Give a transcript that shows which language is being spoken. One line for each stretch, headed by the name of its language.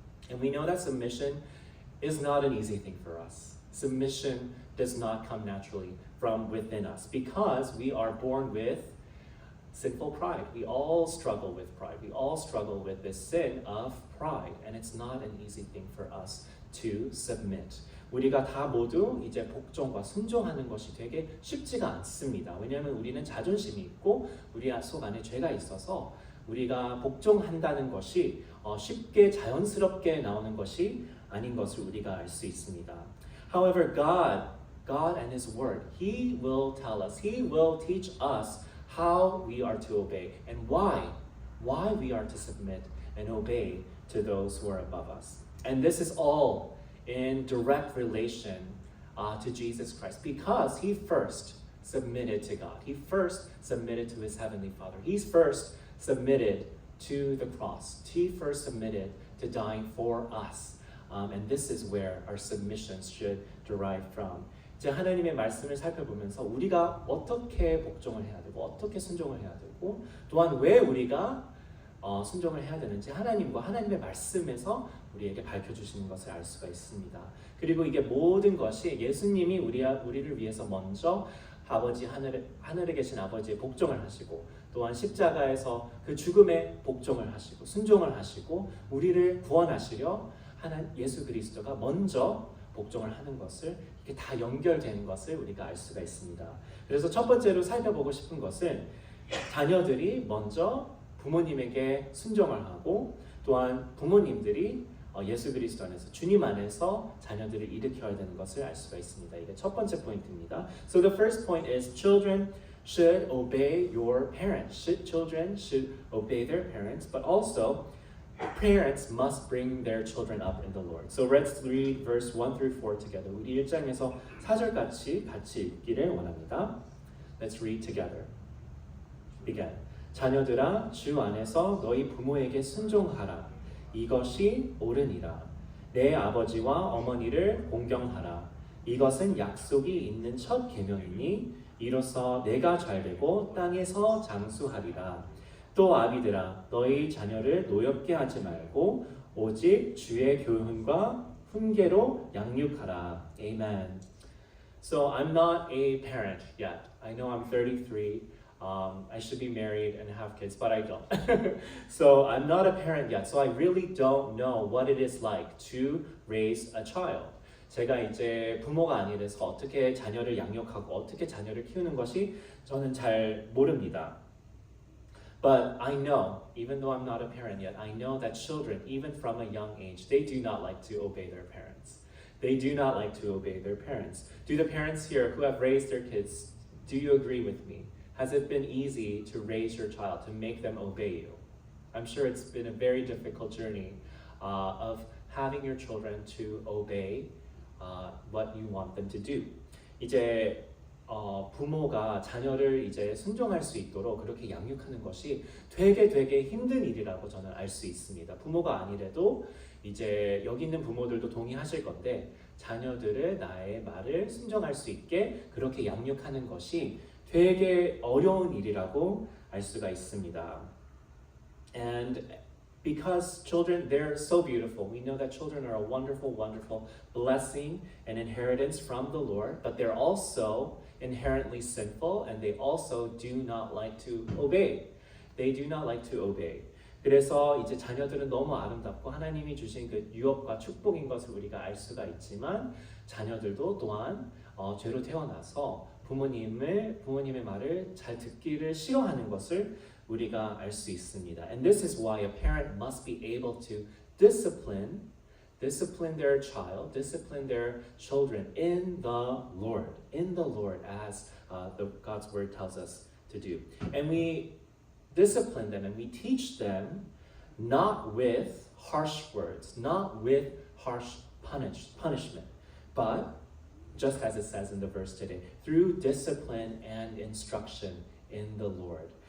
English: And we know that submission is not an easy thing for us. Submission does not come naturally from within us because we are born with sinful pride. We all struggle with pride. We all struggle with this sin of pride, and it's not an easy thing for us to submit.
Korean: 우리가 다 모두 이제 복종과 순종하는 것이 되게 쉽지가 않습니다. 왜냐하면 우리는 자존심이 있고 우리 속 안에 죄가 있어서 우리가 복종한다는 것이 쉽게 자연스럽게 나오는 것이 아닌 것을 우리가 알 수 있습니다.
English: However, God and His Word, He will tell us, He will teach us how we are to obey and why we are to submit and obey to those who are above us. And this is all in direct relation to Jesus Christ because He first submitted to God. He first submitted to His Heavenly Father. He first submitted to the cross. He first submitted to dying for us. And this is where our submissions should derive from.
Korean: 이제 하나님의 말씀을 살펴보면서 우리가 어떻게 복종을 해야 되고 어떻게 순종을 해야 되고 또한 왜 우리가 순종을 해야 되는지 하나님과 하나님의 말씀에서 우리에게 밝혀주시는 것을 알 수가 있습니다. 그리고 이게 모든 것이 예수님이 우리를 위해서 먼저 아버지 하늘에 계신 아버지의 복종을 하시고 또한 십자가에서 그 죽음에 복종을 하시고 순종을 하시고 우리를 구원하시려 하나님 예수 그리스도가 먼저 복종을 하는 것을 이게 다 연결되는 것을 우리가 알 수가 있습니다. 그래서 첫 번째로 살펴보고 싶은 것은 자녀들이 먼저 부모님에게 순종을 하고 또한 부모님들이 예수 그리스도 안에서 주님 안에서 자녀들을 일으켜야 되는 것을 알 수가 있습니다. 이게 첫 번째 포인트입니다.
English: So the first point is children should obey your parents. Children should obey their parents, but also parents must bring their children up in the Lord. So let's read verse 1 through 4 together.
Korean: 우리 1장에서 4절까지 같이 읽기를 원합니다.
English: Let's read together. Begin.
Korean: 자녀들아 주 안에서 너희 부모에게 순종하라. 이것이 옳으니라. 내 아버지와 어머니를 공경하라. 이것은 약속이 있는 첫 계명이니 이로써 내가 잘되고 땅에서 장수하리라. 또 아비들아 너희 자녀를 노엽게 하지 말고 오직 주의 교훈과 훈계로 양육하라.
English: Amen. So I'm not a parent yet. I know I'm 33. I should be married and have kids, but I don't. So I'm not a parent yet. So I really don't know what it is like to raise a child.
Korean: 제가 이제 부모가 아니라서 어떻게 자녀를 양육하고 어떻게 자녀를 키우는 것이 저는 잘 모릅니다.
English: But I know, even though I'm not a parent yet, I know that children, even from a young age, they do not like to obey their parents. They do not like to obey their parents. Do the parents here who have raised their kids, do you agree with me? Has it been easy to raise your child, to make them obey you? I'm sure it's been a very difficult journey of having your children to obey what you want them to do.
Korean: 이제 부모가 자녀를 이제 순종할 수 있도록 그렇게 양육하는 것이 되게 힘든 일이라고 저는 알 수 있습니다. 부모가 아니래도 이제 여기 있는 부모들도 동의하실 건데 자녀들을 나의 말을 순종할 수 있게 그렇게 양육하는 것이 되게 어려운 일이라고 알 수가 있습니다.
English: And because children, they're so beautiful. We know that children are a wonderful, wonderful blessing and inheritance from the Lord, but they're also inherently sinful and they also do not like to obey. They do not like to obey.
Korean: 그래서 이제 자녀들은 너무 아름답고 하나님이 주신 그 유업과 축복인 것을 우리가 알 수가 있지만 자녀들도 또한 죄로 태어나서 부모님의 말을 잘 듣기를 싫어하는 것을 우리가 알 수 있습니다.
English: And this is why a parent must be able to discipline their child, discipline their children in the Lord, as God's word tells us to do. And we discipline them and we teach them not with harsh words, not with harsh punishment, but just as it says in the verse today, through discipline and instruction in the Lord.